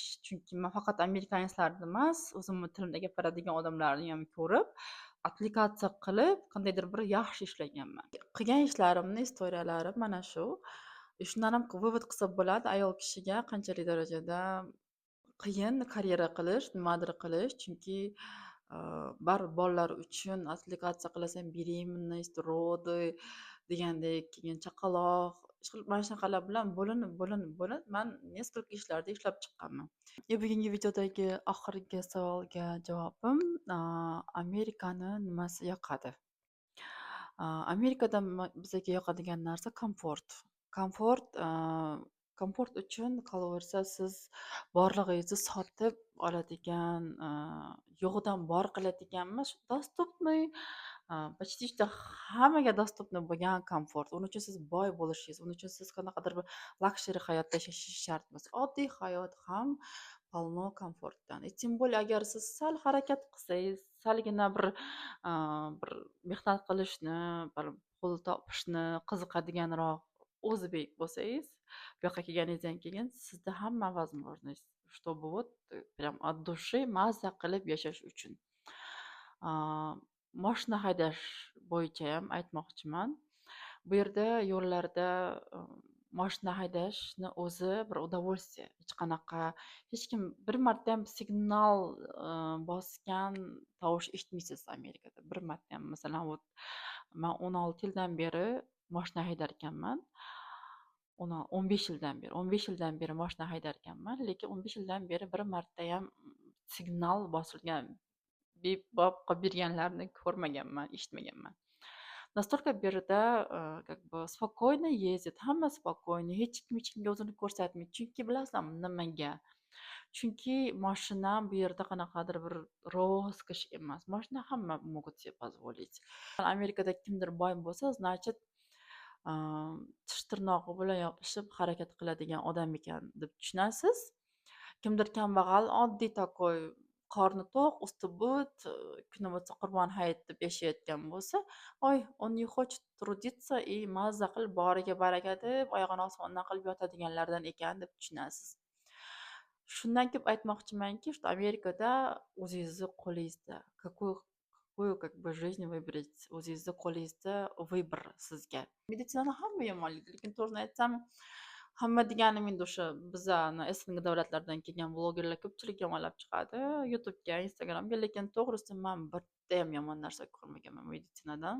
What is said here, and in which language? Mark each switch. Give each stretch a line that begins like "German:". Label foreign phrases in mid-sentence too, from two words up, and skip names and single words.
Uzbek: Chunki men faqat amerikanецlarni emas, o'zimni tilimda gapiradigan odamlarni ham ko'rib, applikatsiya qilib, qandaydir bir yaxshi ishlaganman. Qilgan ishlarimni istoriyalari mana shu. Shundan ham vывод qilsa bo'ladi ayol kishiga qanchalik darajada qiyin karyera qilish, nimadir qilish. Chunki, baribir bolalar uchun applikatsiya qilasan,
Russian: беременность, роды
Uzbek: degandek, keyin chaqaloq, mana shunaqalar bilan bo'linib man несколько ishlarda ishlab chiqqanman. Bugungi videodagi oxirgi savolga javobim, Amerikani nimasi yoqadi? Amerikada bizga yoqadigan narsa komfort. Komfort, komfort uchun qolaversa siz borlig'ingizni sotib oladigan, yo'g'idan bor qiladigan emas,
Russian: доступный, почти
Uzbek: juda hammaga доступный bo'lgan komfort. Uning uchun siz boy bo'lishingiz, uning uchun siz qanaqadir bir laksheri hayotda yashashingiz shart emas. Oddiy hayot ham полно komfortdan.
Russian: Тем более
Uzbek: agar siz sal harakat qilsangiz, salgina bir mehnat qilishni, bir pul topishni qiziqadiganroq o'zbek bo'lsangiz, bu yoqqa kelganingizdan keyin sizda hamma
Russian: возможность, чтобы вот прям от души
Uzbek: mazza qilib yashash uchun. Mashina haydash bo'yicha ham aytmoqchiman. Bu yerda yo'llarda mashina haydashni o'zi bir удовольствие. Hech qanaqa hech kim bir marta ham signal bosgan tovush eshitmaysiz Amerikada. Bir marta ham. Masalan, man 16 yildan beri mashina haydar ekanman. 15 yildan beri mashina haydar ekanman, lekin 15 yildan beri bir marta ham signal bosilgan, bip bop qilib berganlarni ko'rmaganman, eshitmaganman.
Russian: Настолько
Uzbek: bu yerda
Russian: как бы спокойно ездит,
Uzbek: hamma spokойно, hech kimga o'zini ko'rsatmaydi. Chunki bilasizlarmi nimaga? Chunki mashina bu yerda qanaqadir bir roskosh emas. Mashina hamma
Russian: могут себе позволить.
Uzbek: Amerikada kimdir boy bo'lsa, значит, tish tirnog'i bilan yopishib harakat qiladigan odam ekan deb tushunasiz. Kimdir kambag'al, oddiy takoy, qorni to'q, usti but, kuni bo'lsa Qurbon hayit deb yashayotgan bo'lsa,
Russian: он не хочет трудиться и
Uzbek: mazza qilib boriga baraka deb oyog'ini osmondan qilib yotadiganlardan ekan deb tushunasiz. Shundan kelib aytmoqchimanki, что Amerikada o'zingizni qo'lingizda,
Russian: какую как бы жизнь выбрать,
Uzbek: o'zingizni qo'lingizda vыбор sizga. Meditsinani hamma yomonlaydi, lekin to'g'rini aytsam, hamma deganim endi o'sha bizani SNG davlatlardan kelgan blogerlar ko'pchilik yomonlab chiqadi YouTube'ga, Instagram'ga, lekin to'g'risi man bitta ham yomon narsa ko'rmaganman meditsinadan.